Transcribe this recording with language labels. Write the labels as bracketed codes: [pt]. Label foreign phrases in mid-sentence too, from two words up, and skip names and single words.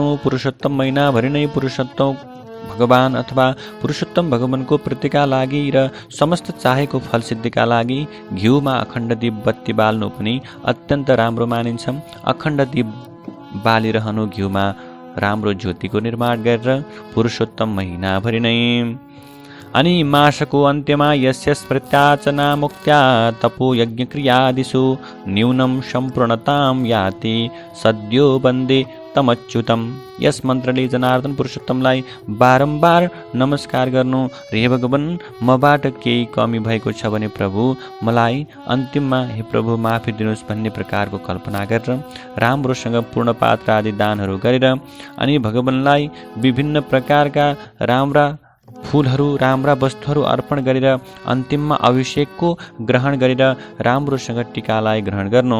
[ne] पुरुषोत्तम महिनाभरि नै पुरुषोत्तम भगवान अथवा पुरुषोत्तम भगवानको प्रीतिका लागि र समस्त चाहेको फल सिद्धिका लागि घिउमा अखण्ड दीप बत्ती बाल्नु पनि अत्यन्त राम्रो मानिन्छ। अखण्ड दीप बालिरहनु, घिउमा राम्रो ज्योतिको निर्माण गरेर पुरुषोत्तम महिनाभरि नै। अनि मासको अन्त्यमा [sa] यस्य स्मृत्याचना मुक्त्या तपो यज्ञक्रियादिषु न्यूनं सम्पूर्णतां याति सद्यो वन्दे तमच्युतम। [ne] यस मन्त्रले जनार्दन पुरुषोत्तमलाई बारम्बार नमस्कार गर्नु र हे भगवान मबाट केही कमी भएको छ भने प्रभु मलाई अन्तिममा हे प्रभु माफी दिनुहोस् भन्ने प्रकारको कल्पना गरेर राम्रोसँग पूर्णपात्र आदि दानहरू गरेर अनि भगवानलाई विभिन्न प्रकारका राम्रा फूलहरू राम्रा वस्तुहरू अर्पण गरेर अन्तिममा अभिषेकको ग्रहण गरेर राम्रोसँग टीकालाई ग्रहण गर्नु।